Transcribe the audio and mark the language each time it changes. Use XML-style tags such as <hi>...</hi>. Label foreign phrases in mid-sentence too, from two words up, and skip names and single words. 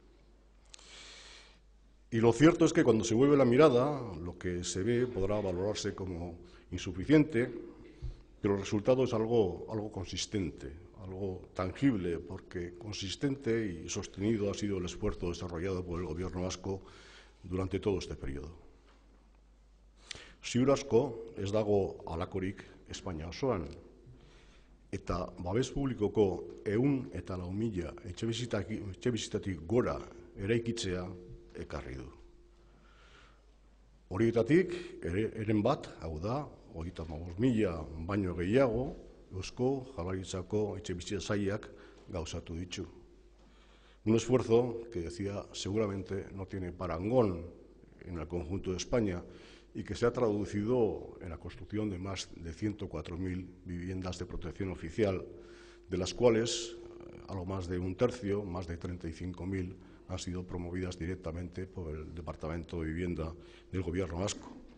<es>Y lo cierto es que cuando se vuelve la mirada, lo que se ve podrá valorarse como insuficiente, pero el resultado es algo consistente, algo tangible, porque consistente y sostenido ha sido el esfuerzo desarrollado por el Gobierno vasco durante todo este periodo.</es> <eu>Ziur asko ez dago halakorik Espainia osoan, eta babes publikoko 104.000 etxebizitatik gora eraikitzea ekarri du. Horietatik, eren bat, hau da, 35.000 baino gehiago, Eusko Jaurlaritzako etxebizitza sailak gauzatu ditu.</eu> <es>Un esfuerzo que, decía, seguramente no tiene parangón en el conjunto de España y que se ha traducido en la construcción de más de 104.000 viviendas de protección oficial, de las cuales algo más de un tercio, más de 35.000, han sido promovidas directamente por el Departamento de Vivienda del Gobierno vasco.</es>